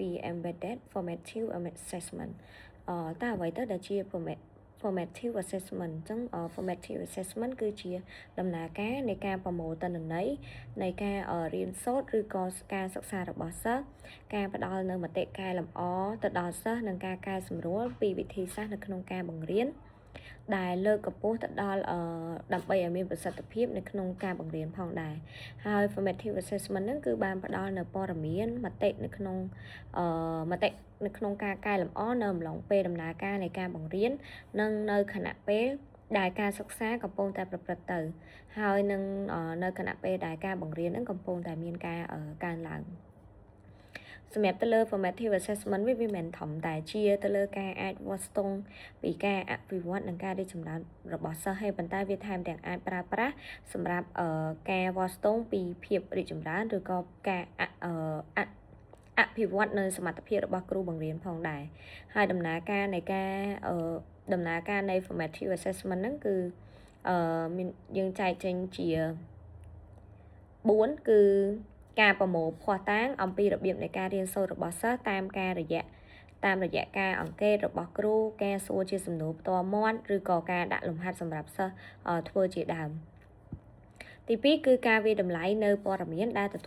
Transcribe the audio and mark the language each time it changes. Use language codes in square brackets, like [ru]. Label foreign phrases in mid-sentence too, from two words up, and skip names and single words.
[en] Embedded Formative Assessment [km] តើអ្វីទៅដែលជា [en] Formative Assessment [km] អញ្ចឹង [en] Formative Assessment [km] គឺជាដំណើរការនៃការប្រមូលទិន្នន័យនៃការរៀនសូត្រឬក៏ការសិក្សារបស់សិស្សការផ្ដល់នូវមតិកែលម្អទៅដល់សិស្សនិងការកែសម្រួលពីវិធីសាស្ត្រនៅក្នុងការបង្រៀនដែលលើកកម្ពស់ទៅដល់ដើម្បីឲ្យមានប្រសិទ្ធភាពនៅក្នុងការបង្រៀនផងដែរហើយ [en] formative assessment [km] ហ្នឹងគឺបានផ្ដល់នៅព័ត៌មានមតិនៅ ក្នុងការកែលម្អនៅអំឡុងពេលដំណើរការនៃការបង្រៀននិងនៅខណៈពេលដែលការសិក្សាកំពុងតែ ប្រព្រឹត្តទៅហើយនឹងនៅខណៈពេលដែលការបង្រៀនហ្នឹងកំពុងតែមានការកើនឡើងសម្រាប់ទៅលើ [en] formative assessment [km] វាមិនមែនធំតែជាទៅលើការអាចវាស់ស្ទង់ពីការអភិវឌ្ឍនិងការរីកចម្រើនរបស់សិស្សហើយប៉ុន្តែវាថែមទាំងអាចប្រើប្រាស់សម្រាប់ការវាស់ស្ទង់ពីភាពរីកចម្រើនឬក៏ការអភិវឌ្ឍនៅសមត្ថភាពរបស់គ្រូបង្រៀនផងដែរហើយដំណើរការ នៃ [en] formative assessment [km] ហ្នឹងគឺមានយើងចែកចេញជា4គឺការប្រមូលភស្តុតាងអំពីរបៀបនៃការរៀនសូត្ររបស់សិស្សតាមរយៈការអង្កេតរបស់គ្រូការសួរជាសំណួរផ្ទាល់មាត់ឬក៏ការដាក់លំហាត់សម្រាប់សិស្សធ្វើជាដើមទី2គឺការវិតម្លៃនៅព័ត៌មានដែលទទួល